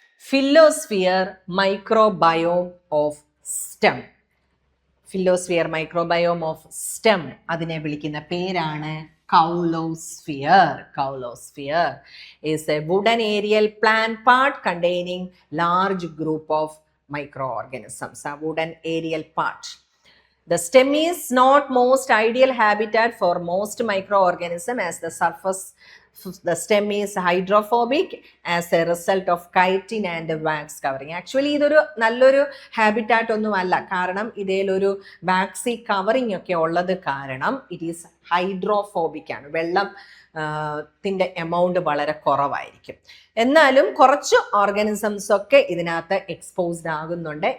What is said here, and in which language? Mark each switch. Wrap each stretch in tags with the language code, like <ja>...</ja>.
<en>Phyllosphere microbiome of stem.</en> <ml>ഫിലോസ്ഫിയർ microbiome of stem അതിനെ വിളിക്കുന്ന പേരാണ് കൗലോസ്ഫിയർ.</ml> <en>Caulosphere is a wooden aerial plant part containing large group of microorganisms. A wooden aerial part. The stem is not most ideal habitat for most microorganisms as the surface The stem is hydrophobic as a result of chitin and wax covering.</en> <ml>Actually ഇതൊരു നല്ലൊരു habitat ഒന്നുമല്ല, കാരണം ഇതിലൊരു waxy covering ഒക്കെ ഉള്ളത് കാരണം</ml> <en>it is hydrophobic</en> <ml>ആണ്. വെള്ളത്തിൻ്റെ എമൗണ്ട് വളരെ കുറവായിരിക്കും. എന്നാലും കുറച്ച് ഓർഗാനിസംസ് ഒക്കെ ഇതിനകത്ത് എക്സ്പോസ്ഡ് ആകുന്നുണ്ട്.</ml>